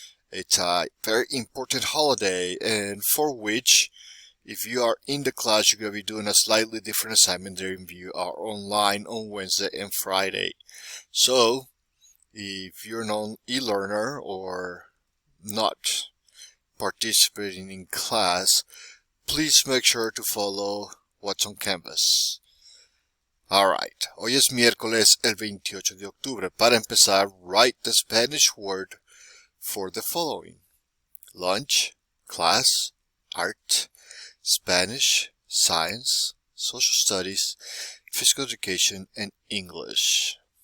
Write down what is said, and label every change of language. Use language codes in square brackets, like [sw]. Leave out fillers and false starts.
[en] It's a very important holiday, and for which if you are in the class, you're going to be doing a slightly different assignment than if you are online on Wednesday and Friday. So, if you're an e-learner or not participating in class, please make sure to follow what's on Canvas. [es] Alright, hoy es miércoles el 28 de octubre. Para empezar, [en] write the Spanish word for the following: lunch, class, art, Spanish, science, social studies, physical education, and English.